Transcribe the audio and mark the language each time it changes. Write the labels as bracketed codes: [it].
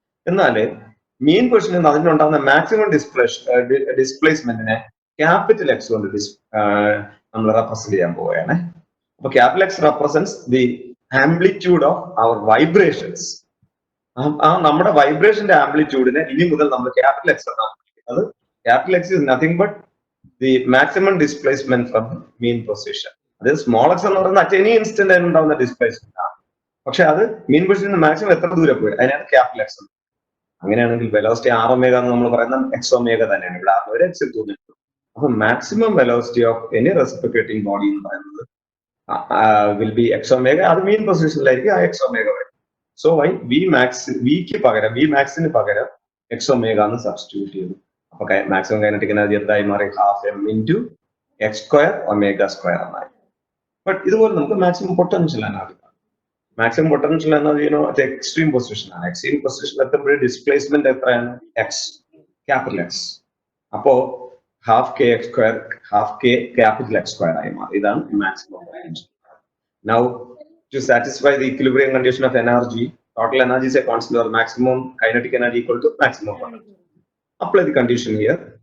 [ml] എന്നാൽ മീൻ പൊസിഷനിൽ അതിനുണ്ടാകുന്ന maximum ഡിസ്പ്ലേസ്മെന്റിനെ capital X കൊണ്ട് നമ്മൾ റെപ്രസെന്റ് ചെയ്യാൻ പോവുകയാണ്. [en] അപ്പൊ capital X represents the amplitude of our vibrations. [ml] നമ്മുടെ വൈബ്രേഷന്റെ ആംപ്ലിറ്റ്യൂഡിനെ ഇനി മുതൽ നമ്മൾ ക്യാപിറ്റൽ X എന്നാണ് വിളിക്കുന്നത്. [en] Capital X is nothing but the maximum displacement from mean position. [ml] അത് സ്മോൾ x എന്ന് പറയുന്നത് [en] at any instant [ml] ഉണ്ടാകുന്ന ഡിസ്പ്ലേസ്മെന്റ് ആണ്. പക്ഷെ അത് മീൻ പൊസിഷനിൽ നിന്ന് മാക്സിമം എത്ര ദൂരം പോയി അതിനാണ് ക്യാപിറ്റൽ X. അങ്ങനെയാണെങ്കിൽ വെലോസിറ്റി r ഒമേഗ എന്ന് നമ്മൾ പറയുന്ന x ഒമേഗ തന്നെയാണ്. ഇവിടെ r വരെ x തോന്നിട്ടുണ്ട്. അപ്പൊ maximum velocity of any റെസിപ്രിക്കേറ്റിംഗ് body എന്ന് പറയുന്നത് [en] Will be x omega. [ml] അത് മീൻ പൊസിഷനിലായിരിക്കും ആ x ഒമേഗ വരും. സോ വൈ വിക്ക് പകരം v മാക്സിന് പകരം x ഒമേഗ എന്ന് സബ്സ്റ്റിറ്റ്യൂട്ട് ചെയ്തു. അപ്പൊ മാക്സിമം കൈനറ്റിക് എനർജി എന്തായി മാറി? ഹാഫ് m × x² ഒമേഗ² എന്നായി. ബട്ട് ഇതുപോലെ നമുക്ക് maximum potential energy, maximum potential energy extreme position ആണ്. എക്സ്ട്രീം പൊസിഷനിൽ എത്തുമ്പോൾ ഡിസ്പ്ലേസ്മെന്റ് എത്രയാണ്? x, capital X. അപ്പോ half kx², half k capital X² ആയി മാറി. ഇതാണ് maximum potential. [en] Now to satisfy the equilibrium condition of energy, total energy is a constant or maximum kinetic energy equal to maximum potential. Apply the condition here.